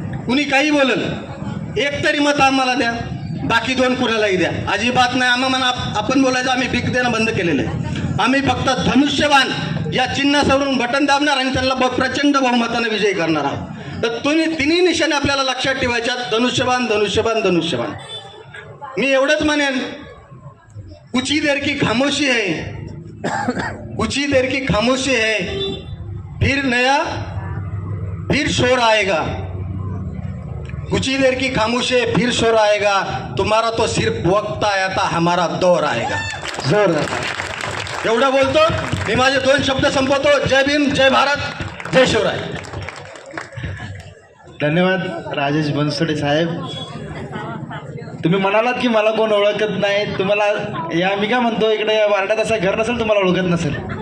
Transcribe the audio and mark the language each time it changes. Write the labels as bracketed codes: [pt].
[mr] कुणी काही बोलल, एक तरी मत आम्हाला द्या, बाकी 2 कुणालाही द्या. अजिबात नाही. आपण बोलायचं आम्ही भीक देणं बंद केलेलं आहे. आम्ही फक्त धनुष्यबाण या चिन्हासवरून बटन दाबणार आणि त्यांना प्रचंड बहुमताने विजयी करणार आहोत. तर तिन्ही निशाणे आपल्याला लक्षात ठेवायच्या, धनुष्यबाण धनुष्यबाण धनुष्यबाण. मी एवढंच म्हणेन, [hi] कुछ ही देर की खामोशी है, कुछ ही देर की खामोशी है, फिर शोर आएगा. कुछ ही देर की खामोशी है, फिर शोर आएगा. तुम्हारा तो सिर्फ वक्त आया था, हमारा दौर आएगा. [mr] जोरदार. एवढं बोलतो मी, माझे 2 शब्द संपवतो. जय भीम, जय भारत, जय शिवराय. धन्यवाद राजेश बनसोडे साहेब. तुम्ही म्हणालात की मला कोण ओळखत नाही. तुम्हाला या मी काय म्हणतो, इकडे या वार्डात असं घर नसेल तुम्हाला ओळखत नसेल.